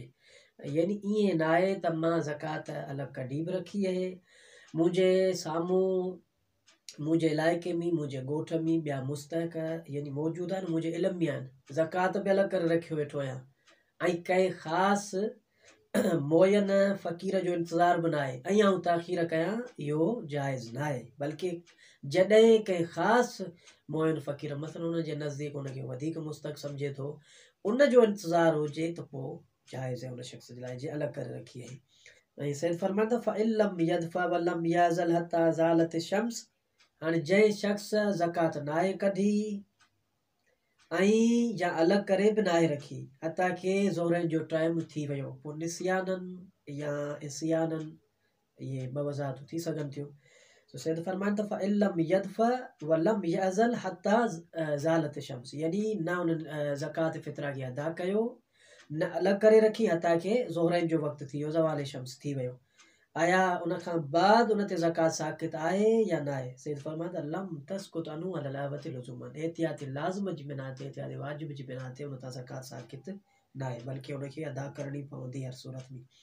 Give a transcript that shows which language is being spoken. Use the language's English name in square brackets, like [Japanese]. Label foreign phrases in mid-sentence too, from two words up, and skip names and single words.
[Sindhi] यानी ईअं न आहे त मां ज़कात अलॻि कढी बि रखी आहे, मुंहिंजे साम्हूं मुंहिंजे इलाइक़े में मुंहिंजे ॻोठ में ॿिया मुस्तहिक यानी मौजूदु आहिनि, मुंहिंजे इल्म में आहिनि, ज़कात बि अलॻि करे रखियो वेठो आहियां ऐं कंहिं ख़ासि मुअय्यन फ़क़ीर जो इंतज़ार बि न आहे ऐं आउं ताख़ीर कयां, इहो जाइज़ न आहे। बल्कि जॾहिं कंहिं ख़ासि मुअय्यन फ़क़ीर मसलन उनजे नज़दीक उनखे वधीक मुस्तहिक सम्झे थो, उन जो इंतज़ार हुजे त पोइ जाइज़ आहे उन शख़्स जे लाइ जे अलॻि करे रखी आहे। ऐं सैयद फरमाइनि था [Arabic] فإن لم يدفع ولم يعزل حتى زالت الشمس. [Sindhi] हाणे जंहिं शख़्स ज़कात नाहे कढी ऐं या अलॻि करे बि नाहे रखी हता के ज़ोहरनि जो टाइम थी वियो, पोइ निसियाननि या इसियाननि इहे ॿ वज़ाहतूं थी सघनि थियूं। तो सैयद फरमाइनि त [Arabic] فإن لم يدفع ولم يعزل حتى زالت الشمس, [Sindhi] यानी न उन्हनि ज़कात फ़ित्रा खे अदा कयो न अलॻि करे रखी हता के ज़ोहरनि जो वक़्तु थी वियो, ज़वाल शम्स थी वियो, आया उन खां बाद उन ते ज़कात साक़ित आहे या न आहे। सैयद फरमाइनि त [Arabic] لم تسقط عنه على الأحوط لزوما, [Sindhi] एहतियात लाज़िम जी बिना ते एहतियात वाजिब जी बिना ते उन तां ज़कात साक़ित न आहे, बल्कि उनखे अदा करणी पवंदी हर सूरत में।